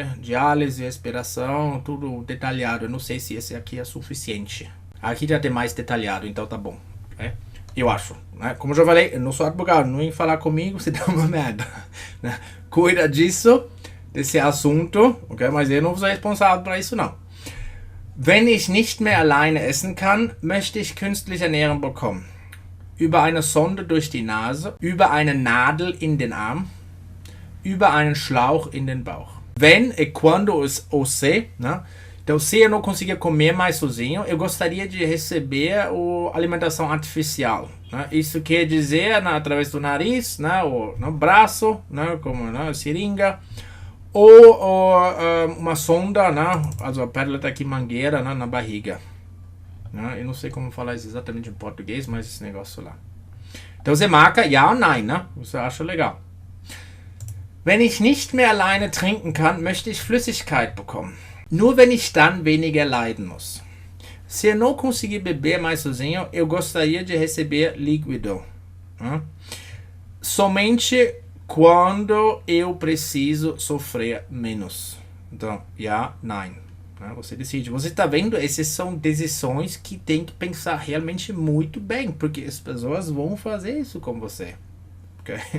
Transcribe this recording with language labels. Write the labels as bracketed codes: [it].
[pt] Diálise, respiração, tudo detalhado. Eu não sei se esse aqui é suficiente. Aqui já tem mais detalhado, então tá bom, ok? Eu acho, né? Como eu já falei, eu não sou advogado, não vem falar comigo se dá uma merda, né? Cuida disso, desse assunto, ok? Mas eu não sou responsável por isso, não. [de] Wenn ich nicht mehr alleine essen kann, möchte ich künstliche Ernährung bekommen. Über eine Sonde durch die Nase, über eine Nadel in den Arm, über einen Schlauch in den Bauch. Wenn [pt] e quando o se, né, Então, se eu não conseguir comer mais sozinho, eu gostaria de receber a alimentação artificial. Né? Isso quer dizer, né, através do nariz, né, ou no braço, né, como né, seringa, ou uma sonda, né, a pérola está aqui, mangueira, né, na barriga. Né? Eu não sei como falar isso exatamente em português, mas esse negócio lá. Então você marca ja ou nein, né? Você acha legal. [de] Wenn ich nicht mehr alleine trinken kann, möchte ich Flüssigkeit bekommen. Nur wenn ich dann weniger leiden muss. [pt] Se eu não conseguir beber mais sozinho, eu gostaria de receber líquido. Né? Somente quando eu preciso sofrer menos. Então, ja, nein. Você decide. Você está vendo? Essas são decisões que tem que pensar realmente muito bem, porque as pessoas vão fazer isso com você. Okay?